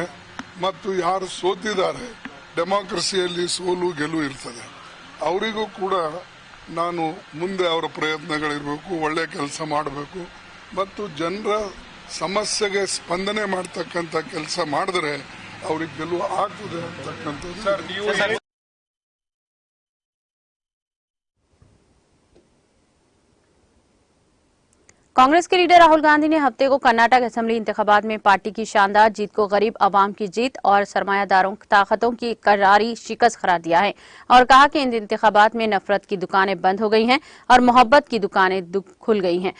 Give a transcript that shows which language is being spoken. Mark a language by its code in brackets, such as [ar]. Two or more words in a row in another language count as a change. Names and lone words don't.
[kn] ಮತ್ತು ಯಾರು ಸೋತಿದ್ದಾರೆ, ಡೆಮಾಕ್ರಸಿಯಲ್ಲಿ ಸೋಲು ಗೆಲುವು ಇರ್ತದೆ, ಅವರಿಗೂ ಕೂಡ ನಾನು ಮುಂದೆ ಅವರ ಪ್ರಯತ್ನಗಳಿರಬೇಕು, ಒಳ್ಳೆ ಕೆಲಸ ಮಾಡಬೇಕು ಮತ್ತು ಜನರ ಸಮಸ್ಯೆಗೆ ಸ್ಪಂದನೆ ಮಾಡ್ತಕ್ಕಂಥ ಕೆಲಸ ಮಾಡಿದ್ರೆ ಅವ್ರಿಗೆ ಗೆಲುವು ಆಗ್ತದೆ ಅಂತಕ್ಕಂಥದ್ದು. [ur] کانگریس کے لیڈر راہل گاندھی نے ہفتے کو کرناٹک اسمبلی انتخابات میں پارٹی کی شاندار جیت کو غریب عوام کی جیت اور سرمایہ داروں طاقتوں کی کراری شکست قرار دیا ہے اور کہا کہ ان انتخابات میں نفرت کی دکانیں بند ہو گئی ہیں اور محبت کی دکانیں کھل گئی ہیں.